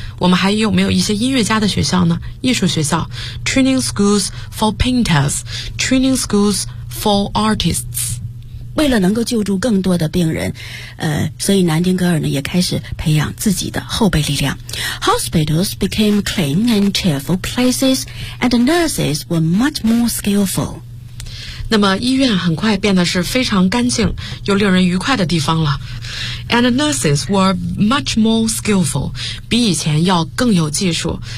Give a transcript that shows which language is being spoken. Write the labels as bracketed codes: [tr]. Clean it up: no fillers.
[zh] 我们还有没有一些音乐家的学校呢？艺术学校 [en] training schools for painters， training schools for artists。 [zh] 为了能够救助更多的病人，所以南丁格尔呢也开始培养自己的后备力量。 [en] Hospitals became clean and cheerful places, and the nurses were much more skillful. [zh] 那么医院很快变得是非常干净又令人愉快的地方了。 [en] And the nurses were much more skillful， [zh] 比以前要更有技术。